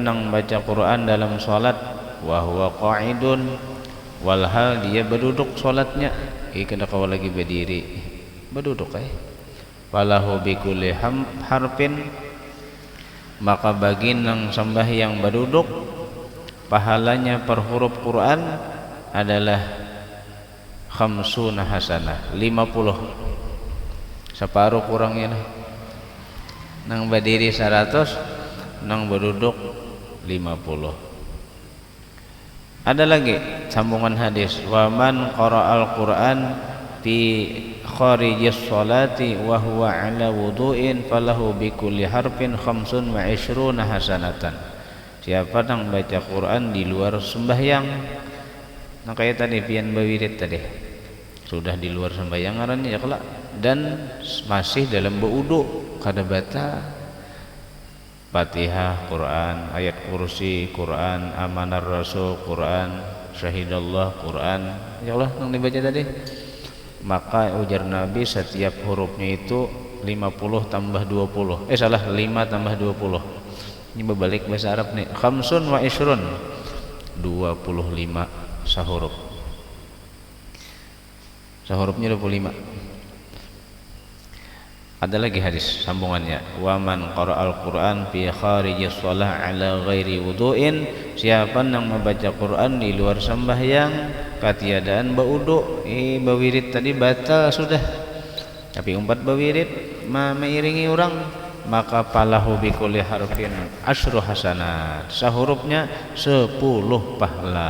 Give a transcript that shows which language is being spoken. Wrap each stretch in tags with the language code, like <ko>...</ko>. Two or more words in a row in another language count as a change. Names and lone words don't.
<bjn>nang baca Quran dalam salat,</bjn> <ar>وهو قاعد,</ar> <bjn>walhal dia berduduk salatnya, kena kau lagi berdiri berduduk</bjn> <ar>فله بكل حرف,</ar> <bjn>maka bagi nang sembahyang berduduk pahalanya per huruf Quran adalah</bjn> <ar>خمسون حسنة,</ar> <bjn>50.</bjn> <id>Separuh kurangnya lah.</id> <bjn>Nang berdiri 100, nang berduduk 50.</bjn> <id>Ada lagi sambungan hadis,</id> <ar>ومن قرأ القرآن في خارج الصلاة وهو على وضوء فله بكل حرف 25 حسنة.</ar> <bjn>Siapa nang baca Quran di luar sembahyang, nah kayak tadi pian bawirid tadi, sudah di luar sembahyang ngarannya ya kelak, dan masih dalam berwudu, kada baca Fatihah Quran, ayat kursi Quran, amanar rasul Quran, syahidallah Quran, ya Allah yang dibaca tadi, maka ujar Nabi setiap hurufnya itu 50 tambah 20, 5 tambah 20.</bjn> <id>Ini berbalik bahasa Arab nih,</id> <ar>خمس وعشرون, 25 sahuruf.</ar> <bjn>Sahurufnya 25. Ada lagi hadis sambungannya,</bjn> <ar>ومن قرأ القرآن في خارج الصلاة على غير وضوء,</ar> <bjn>siapa yang membaca Quran di luar sembahyang ketiadaan berwudu, bawirid tadi batal sudah, tapi umpat bawirid mengiringi orang, maka</bjn> <ar>فله بكل حرف عشر حسنات,</ar> <bjn>sahurufnya 10 pahala.</bjn>